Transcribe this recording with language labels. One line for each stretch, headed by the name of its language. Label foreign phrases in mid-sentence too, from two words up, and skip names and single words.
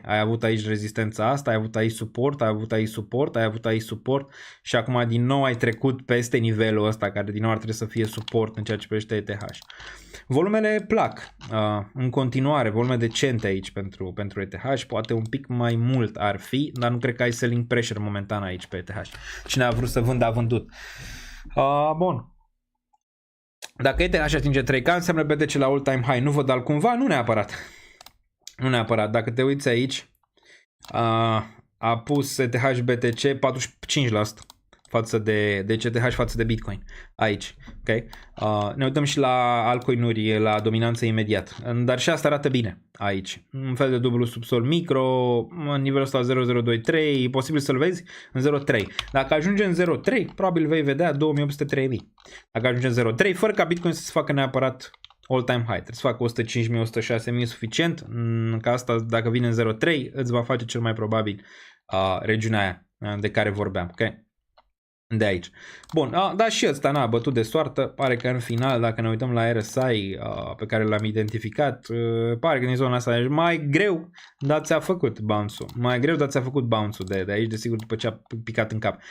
Romanian: Ai avut aici rezistența asta, ai avut aici suport, ai avut aici suport, ai avut aici suport și acum din nou ai trecut peste nivelul ăsta care din nou ar trebui să fie suport în ceea ce privește ETH. Volumele plac în continuare, volume decente aici pentru ETH, poate un pic mai mult ar fi, dar nu cred că ai
English: selling pressure
Romanian: momentan aici pe ETH. Cine a vrut să vândă a vândut. Bun. Dacă ETH atinge 3K, înseamnă BTC la
English: all-time high.
Romanian: Nu văd altcumva? Nu neapărat. Dacă te uiți aici, a pus ETH BTC 45% față de ETH față de Bitcoin. Aici. Okay? Ne uităm și la altcoin-uri, la dominanță imediat. Dar și asta arată bine aici. Un fel de dublu subsol micro, în nivelul ăsta 0,023, e posibil să-l vezi în 0,3. Dacă ajunge în 0,3, probabil vei vedea 2803.000. Dacă ajunge în 0,3, fără ca Bitcoin să se facă neapărat
English: all-time high.
Romanian: Trebuie să facă 105.000, 106.000 suficient, ca asta dacă vine în 0,3 îți va face cel mai probabil regiunea aia de care vorbeam. Okay? De aici. Bun, dar și ăsta n-a bătut de soartă, pare că în final, dacă ne uităm la RSI pe care l-am identificat, pare că din zona asta e mai greu, dar ți-a făcut bounce-ul, de aici, desigur, după ce a picat în cap.